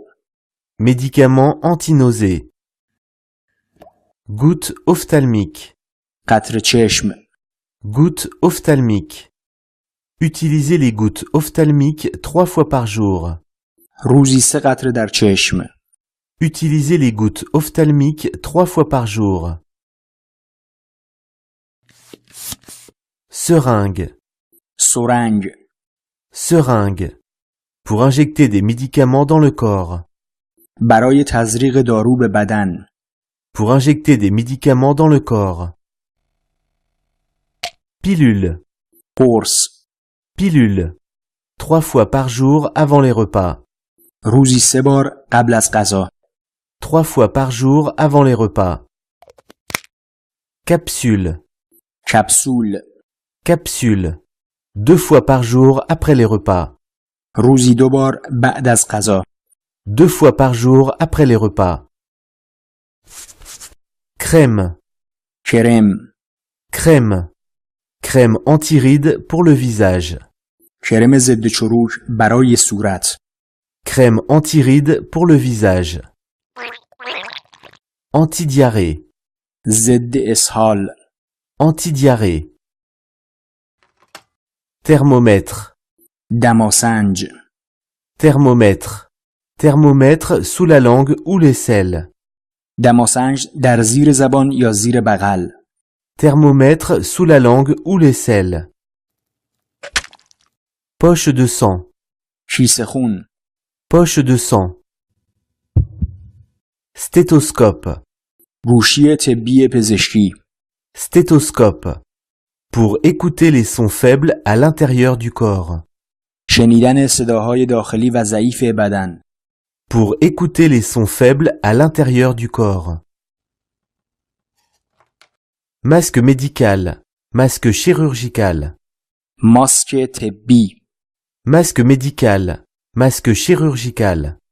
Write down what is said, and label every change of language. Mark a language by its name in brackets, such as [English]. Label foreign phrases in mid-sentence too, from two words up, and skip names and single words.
[French] Médicament anti-nausée. Goutte ophtalmique. [Persian] قطره چشم. [French] Goutte ophtalmique. Utilisez les gouttes ophtalmiques 3 fois par jour. [Persian] روزی 3 قطره در چشم. [French] Utilisez les gouttes ophtalmiques 3 fois par jour. Seringue. [Persian] سرنگ. [French] Seringue. Pour injecter des médicaments dans le corps. [Persian] برای تزریق دارو به بدن. [French] Pour injecter des médicaments dans le corps. Pilule. [Persian] قرص. [French] Pilule. 3 fois par jour avant les repas. [Persian] روزی 3 بار قبل از غذا. [French] 3 fois par jour avant les repas. Capsule. [Persian] کپسول. [French] Capsule. 2 fois par jour après les repas. [Persian] روزی 2 بار بعد از غذا. [French] 2 fois par jour après les repas. Crème. [Persian] کرم. [French] Crème. Crème anti-rides pour le visage. [Persian] کرم ضد چروک برای صورت. [French] Crème anti-rides pour le visage. Antidiarrhée. [Persian] ضد اسهال. [French] Antidiarrhée. Thermomètre. [Persian] دماسنج. [French] Thermomètre. Thermomètre sous la langue ou l'aisselle. [Persian] دماسنج در زیر زبان یا زیر بغل. [French] Thermomètre sous la langue ou l'aisselle. poche de sang, [Persian] کیسه خون [French] poche de sang. Stéthoscope, [Persian] گوشی طبی پزشکی [French] stéthoscope. Pour écouter les sons faibles à l'intérieur du corps. [Persian] شنیدن صداهای داخلی و ضعیف بدن [French] Pour écouter les sons faibles à l'intérieur du corps. Masque médical, masque chirurgical. [Persian] ماسک طبی [French] Masque médical, masque chirurgical.